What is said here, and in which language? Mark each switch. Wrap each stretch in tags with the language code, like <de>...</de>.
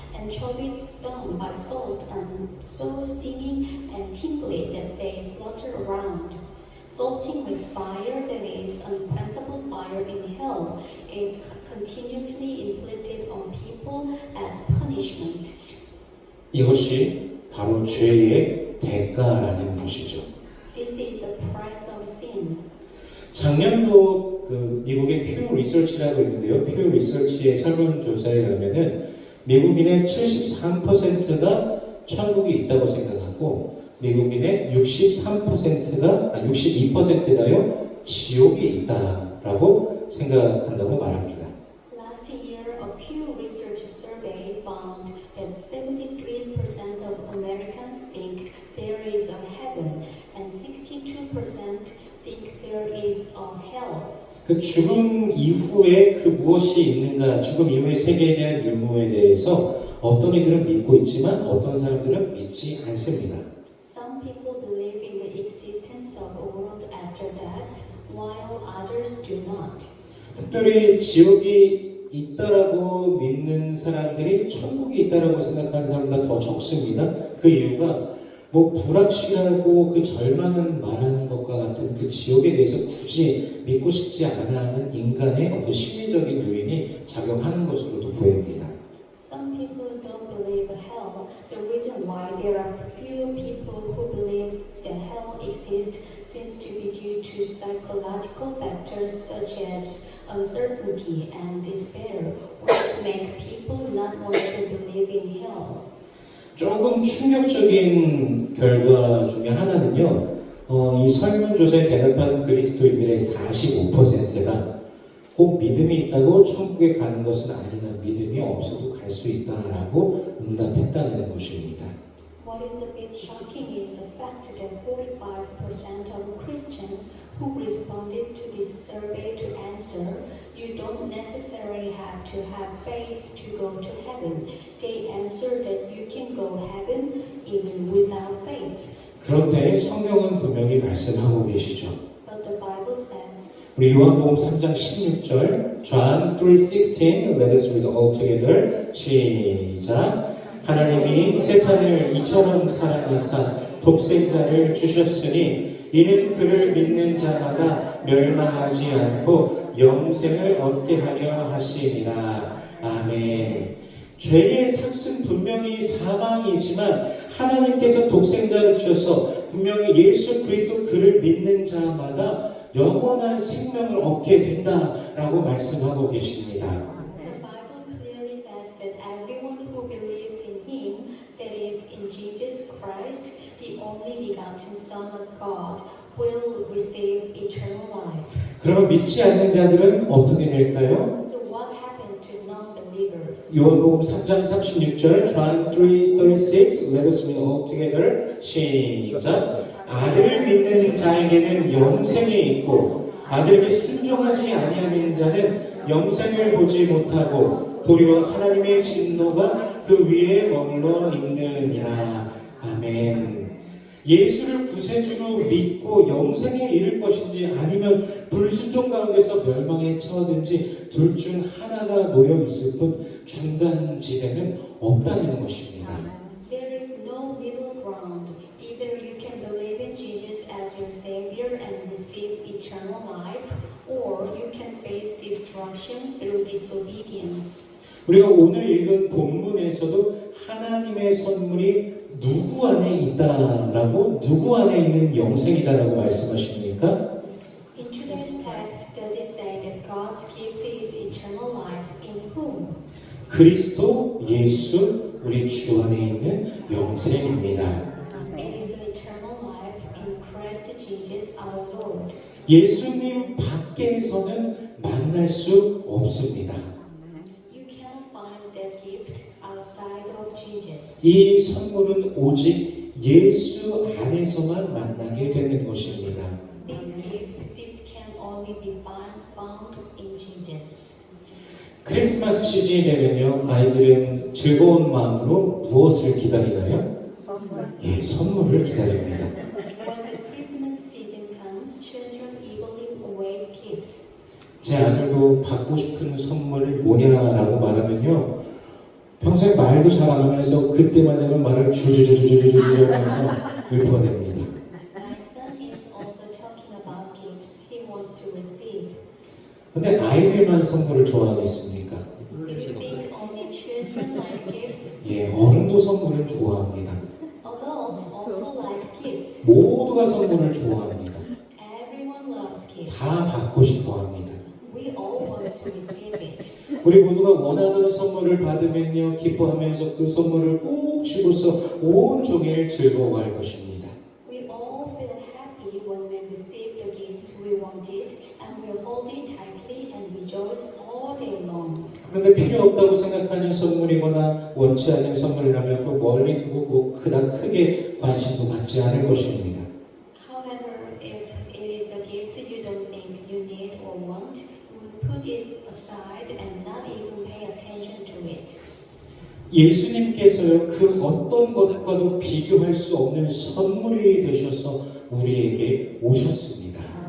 <en>Anchovies stung by salt are so steamy and tingly that they flutter around. Salting with fire that is unquenchable fire in hell is continuously inflicted on people as punishment.</en> <ko>이것이 바로 죄의 대가라는 것이죠.</ko> <en>This is the price of sin.</en> <ko>작년도 그 미국의 퓨 리서치라고 있는데요. 퓨 리서치의 설문조사에 의하면은 미국인의 73%가 천국이 있다고 생각하고 미국인의 62%가요 지옥이 있다라고 생각한다고 말합니다.</ko> <en>Last year, a Pew Research survey found that 73% of Americans think there is a heaven and 62% think there is a hell.</en> <ko>그 죽음 이후에 그 무엇이 있는가, 죽음 이후의 세계에 대한 유무에 대해서 어떤 이들은 믿고 있지만 어떤 사람들은 믿지 않습니다.</ko> <en>Some people believe in the existence of a world after death, while others do not.</en> <ko>특별히 지옥이 있다라고 믿는 사람들이 천국이 있다라고 생각하는 사람보다 더 적습니다. 그 이유가 뭐 불확실하고 그 절망을 말하는 것과 같은 그 지옥에 대해서 굳이 믿고 싶지 않아 하는 인간의 어떤 심리적인 요인이 작용하는 것으로도 보입니다.</ko> <en>Some people don't believe in hell. The reason why there are few people who believe that hell exists seems to be due to psychological factors such as uncertainty and despair, which make people not want to believe in hell.</en> <ko>조금 충격적인 결과 중에 하나는요, 이 설문조사에 대답한 그리스도인들의 45%가 꼭 믿음이 있다고 천국에 가는 것은 아니다, 믿음이 없어도 갈 수 있다라고 응답했다는 것입니다.</ko> <en>What is a bit shocking is the fact that 45% of Christians who responded to this survey to answer, you don't necessarily have to have faith to go to heaven. They answered that you can go heaven even without faith.</en> <ko>그런데 성경은 분명히 말씀하고 계시죠.</ko> <en>But the Bible says,</en> <ko>우리 요한복음 3장 16절,</ko> <en>John 3:16, let us read all together.</en> <ko>시작. 하나님이 세상을 이처럼 사랑하사 독생자를 주셨으니 이는 그를 믿는 자마다 멸망하지 않고 영생을 얻게 하려 하심이라. 아멘. 죄의 삭은 분명히 사망이지만 하나님께서 독생자를 주셔서 분명히 예수 그리스도 그를 믿는 자마다 영원한 생명을 얻게 된다라고 말씀하고 계십니다.</ko> <en>the Bible clearly says that everyone who believes in Him, that is, in Jesus Christ, the only begotten Son of God, will receive eternal life.</en> <ko>그러면 믿지 않는 자들은 어떻게 될까요?</ko> <en>So what happened to non-believers?</en> <ko>요한복음 3장 36절,</ko> <en>John 3:36, let us read all together.</en> <ko>시작. 아들을 믿는 자에게는 영생이 있고 아들에게 순종하지 아니하는 자는 영생을 보지 못하고 도리어 하나님의 진노가 그 위에 머물러 있느니라. 아멘. 예수를 구세주로 믿고 영생에 이를 것인지 아니면 불순종 가운데서 멸망에 처하든지 둘 중 하나가 놓여 있을 뿐 중간 지대는 없다는 것입니다.</ko> <en>There is no middle ground. Either you can believe in Jesus as your Savior and receive eternal life, or you can face destruction through disobedience.</en> <ko>우리가 오늘 읽은 본문에서도 하나님의 선물이 누구 안에 있다라고, 누구 안에 있는 영생이다라고 말씀하십니까?</ko> <en>In today's text, does it say that God's gift is eternal life in whom?</en> <ko>그리스도 예수 우리 주 안에 있는 영생입니다.</ko> <en>It is eternal life in Christ Jesus our Lord.</en> <ko>예수님 밖에서는 만날 수 없습니다.</ko> <en>You cannot find that gift outside of Jesus.</en> <ko>이 선물은 오직 예수 안에서만 만나게 되는 것입니다.</ko> <en>This gift, this can only be found in Jesus.</en> <ko>크리스마스 시즌이 되면요, 아이들은 즐거운 마음으로 무엇을 기다리나요? 예, 선물을 기다립니다.</ko> <en>When the Christmas season comes, children eagerly await gifts.</en> <ko>제 아들도 받고 싶은 선물이 뭐냐라고 말하면요, 평소에 말도 잘 안 하면서 그때만 되면 말을 주주주주주주주 하면서 읊어냅니다.</ko> <en>My son is also talking about gifts he wants to receive.</en> <ko>근데 아이들만 선물을 좋아하겠습니까?</ko> <en>Do you think only children like gifts?</en> <ko>예, 어른도 선물을 좋아합니다.</ko> <en>Adults also like gifts.</en> <ko>모두가 선물을 좋아합니다.</ko> <en>Everyone loves gifts.</en> <ko>다 받고 싶어 합니다.</ko> <en>We all want to receive it.</en> <ko>우리 모두가 원하는 선물을 받으면요, 기뻐하면서 그 선물을 꼭 쥐고서 온종일 즐거워할 것입니다.</ko> <en>We all feel happy when we receive the gift we wanted, and we hold it tightly and rejoice all day long.</en> <ko>그런데 필요 없다고 생각하는 선물이거나 원치 않는 선물이라면 또 멀리 두고 꼭 그닥 크게 관심도 갖지 않을 것입니다.</ko> <en>However, if it is a gift you don't think you need or want, we put it aside and not even pay attention to it.</en> <ko>예수님께서요, 그 어떤 것과도 비교할 수 없는 선물이 되셔서 우리에게 오셨습니다.</ko>